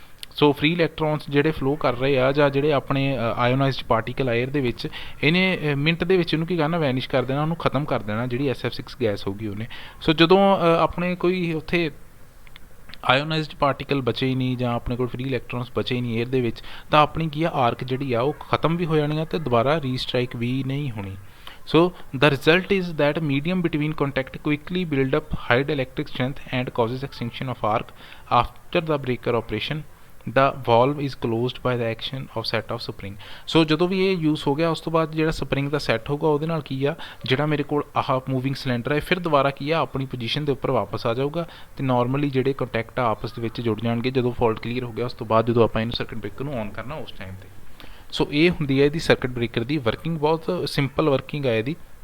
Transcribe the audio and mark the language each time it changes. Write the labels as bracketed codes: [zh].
[pa] ਸੋ free electrons ਜਿਹੜੇ flow ਕਰ ਰਹੇ ਆ ਜਾਂ ਜਿਹੜੇ ਆਪਣੇ ਆਇਓਨਾਈਜ਼ਡ ਪਾਰਟੀਕਲ 에ਅਰ ਦੇ ਵਿੱਚ, ਇਹਨੇ ਮਿੰਟ ਦੇ ਵਿੱਚ ਇਹਨੂੰ ਕੀ ਕਰਨਾ ਵੈਨਿਸ਼ ਕਰ ਦੇਣਾ, ਉਹਨੂੰ ਖਤਮ ਕਰ ਦੇਣਾ ਜਿਹੜੀ SF6 ਗੈਸ ਹੋਊਗੀ ਉਹਨੇ। ਸੋ ਜਦੋਂ ਆਪਣੇ ਕੋਈ ਉੱਥੇ ਆਇਓਨਾਈਜ਼ਡ ਪਾਰਟੀਕਲ ਬਚੇ ਹੀ ਨਹੀਂ ਜਾਂ ਆਪਣੇ ਕੋਲ ਫ੍ਰੀ ਇਲੈਕਟ੍ਰੋਨਸ ਬਚੇ ਹੀ ਨਹੀਂ 에ਅਰ ਦੇ ਵਿੱਚ, ਤਾਂ ਆਪਣੀ ਕੀ ਆ ਆਰਕ ਜਿਹੜੀ ਆ ਉਹ ਖਤਮ ਵੀ ਹੋ ਜਾਣੀ ਆ ਅਤੇ ਦੁਬਾਰਾ ਰੀਸਟਰਾਈਕ ਵੀ ਨਹੀਂ ਹੋਣੀ। [en] So the result is that medium between contact quickly build up high electric strength and causes extinction of arc after the breaker operation। The valve is closed by the action of set of spring। [pa] ਸੋ ਜਦੋਂ ਵੀ ਇਹ use ਹੋ ਗਿਆ ਉਸ ਤੋਂ ਬਾਅਦ ਜਿਹੜਾ spring ਦਾ set ਹੋਊਗਾ ਉਹਦੇ ਨਾਲ ਕੀ ਆ ਜਿਹੜਾ ਮੇਰੇ ਕੋਲ ਆਹ ਮੂਵਿੰਗ ਸਿਲੰਡਰ ਹੈ ਫਿਰ ਦੁਬਾਰਾ ਕੀ ਆ ਆਪਣੀ ਪੋਜੀਸ਼ਨ ਦੇ ਉੱਪਰ ਵਾਪਸ ਆ ਜਾਊਗਾ ਅਤੇ ਨੋਰਮਲੀ ਜਿਹੜੇ ਕੰਟੈਕਟ ਆ ਆਪਸ ਦੇ ਵਿੱਚ ਜੁੜ ਜਾਣਗੇ ਜਦੋਂ ਫਾਲਟ ਕਲੀਅਰ ਹੋ ਗਿਆ ਉਸ ਤੋਂ ਬਾਅਦ ਜਦੋਂ ਆਪਾਂ ਇਹਨੂੰ ਸਰਕਟ ਬ੍ਰੇਕਰ ਨੂੰ ਔਨ ਕਰਨਾ ਉਸ ਟਾਈਮ 'ਤੇ। ਸੋ ਇਹ ਹੁੰਦੀ ਹੈ ਇਹਦੀ ਸਰਕਟ ਬ੍ਰੇਕਰ ਦੀ ਵਰਕਿੰਗ, ਬਹੁਤ ਸਿੰਪਲ ਵਰਕਿੰਗ ਹੈ ਇਹਦੀ।